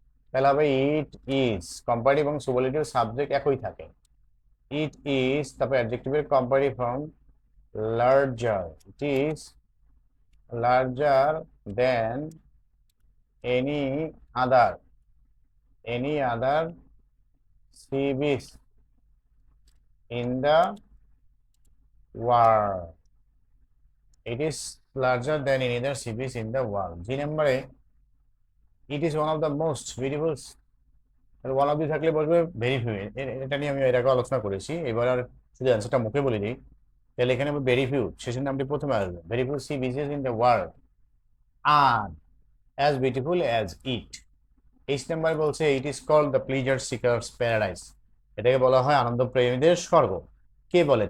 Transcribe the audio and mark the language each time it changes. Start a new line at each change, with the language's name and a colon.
Bangla: তাহলে হবে it is, comparative এবং সুপারলেটিভ সাবজেক্ট একই থাকে, ইট ইজ, তারপর অ্যাডজেক্টিভের comparative form larger,
English: It is larger than any other, any other sea beach in the world. It is larger than any other sea beach in the world. G নম্বরে it is one of the most beautiful.
Bangla: One of the থাকলে বলবে very few. এটা নিয়ে আমি এর আগে আলোচনা করেছি, এবার আর শুধু অ্যান্সারটা মুখে বলে দিই। তাহলে এখানে
English: Very few শেষের নামটি প্রথমে আসবে। Very few sea beaches in the world are as beautiful as it.
Bangla: H number বলছে
English: It is called the pleasure seekers paradise.
Bangla: এটাকে বলা হয় আনন্দ প্রেমীদের স্বর্গ। কে বলে?